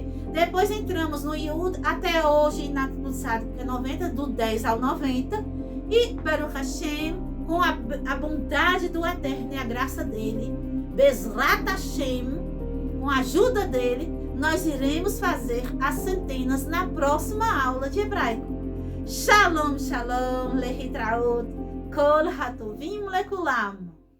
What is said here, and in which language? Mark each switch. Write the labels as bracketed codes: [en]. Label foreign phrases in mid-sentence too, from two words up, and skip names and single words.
[pt] Depois entramos no Yud, até hoje, no Tzadik, que é 90, do 10 ao 90. [he] E ברוך השם, [pt] com a bondade do Eterno e a graça dele, [he] בעזרת השם, [pt] com a ajuda dele, nós iremos fazer as centenas na próxima aula de hebraico. [he] שלום, שלום, להתראות, כל הטובים לכולם.